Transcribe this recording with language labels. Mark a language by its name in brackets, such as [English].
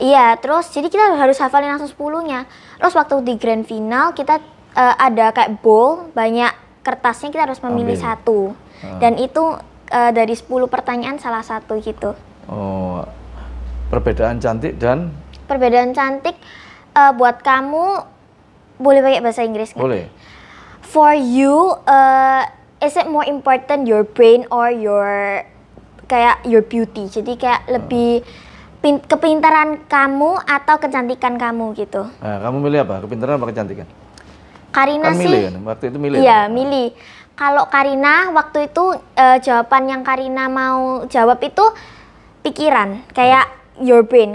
[Indonesian] Iya, terus jadi kita harus hafalin langsung 10-nya. Terus waktu di grand final kita ada kayak bowl, banyak kertasnya, kita harus memilih satu. Dan itu dari 10 pertanyaan salah satu gitu. Oh. Perbedaan cantik dan? Perbedaan cantik buat kamu boleh pakai bahasa Inggris nggak? Boleh. [English] For you, is it more important your brain or your beauty? [Indonesian] Jadi kayak lebih kepintaran kamu atau kecantikan kamu gitu. Nah, kamu milih apa? Kepintaran apa kecantikan? Karina kan sih. Milih kan? Waktu itu milih. Iya, milih. Kalau Karina waktu itu jawaban yang Karina mau jawab itu pikiran, kayak [English] your brain.